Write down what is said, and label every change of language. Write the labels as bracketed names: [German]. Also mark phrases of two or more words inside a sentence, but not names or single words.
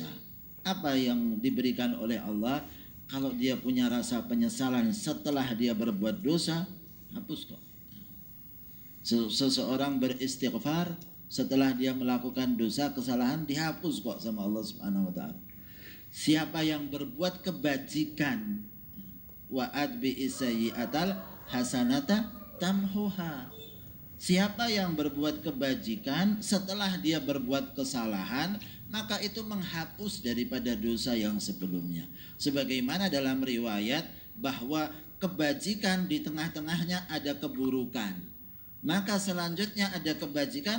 [Indonesian] Apa yang diberikan oleh Allah? Kalau dia punya rasa penyesalan setelah dia berbuat dosa, hapus kok. Seseorang beristighfar setelah dia melakukan dosa, kesalahan, dihapus kok sama Allah [Arabic] سبحانه وتعالى. [Indonesian] Siapa yang berbuat kebajikan, [Arabic] وأتبع السيئة الحسنة تمحها. [Indonesian] Siapa yang berbuat kebajikan setelah dia berbuat kesalahan, maka itu menghapus daripada dosa yang sebelumnya. Sebagaimana dalam riwayat bahwa kebajikan di tengah-tengahnya ada keburukan, maka selanjutnya ada kebajikan.